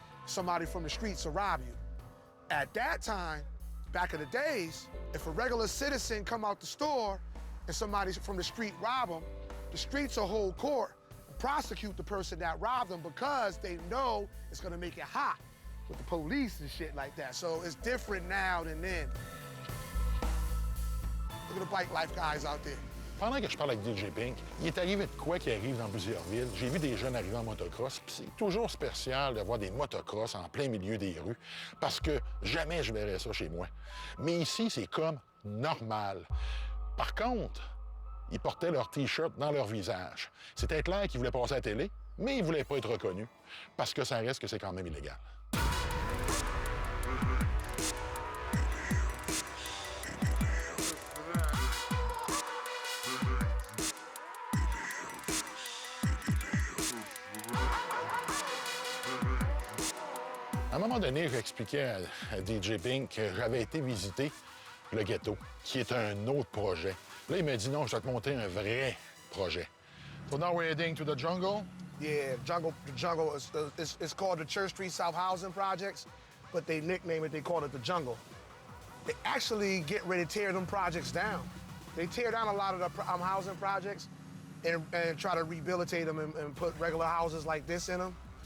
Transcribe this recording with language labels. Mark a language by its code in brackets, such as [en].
[en] somebody from the streets will rob you. At that time, back in the days, if a regular citizen come out the store and somebody from the street rob them, the streets will hold court and prosecute the person that robbed them because they know it's gonna make it hot with the police and shit like that. So it's different now than then. Look at the bike life guys out there. [fr] Pendant que je parle avec DJ Pink, il est arrivé de quoi qui arrive dans plusieurs villes. J'ai vu des jeunes arriver en motocross, puis c'est toujours spécial de voir des motocross en plein milieu des rues, parce que jamais je verrais ça chez moi. Mais ici, c'est comme normal. Par contre, ils portaient leur T-shirt dans leur visage. C'était clair qu'ils voulaient passer à la télé, mais ils voulaient pas être reconnus, parce que ça reste que c'est quand même illégal. À un moment donné, j'expliquais à DJ Pink que j'avais été visiter le ghetto, qui est un autre projet. Là, il m'a dit non, je dois te monter un vrai projet. [en] So now we're heading to the jungle? Yeah, the jungle is called the Church Street South Housing Projects, but they nickname it, they call it the jungle. They actually get ready to tear them projects down. They tear down a lot of the housing projects and try to rehabilitate them and put regular houses like this in them.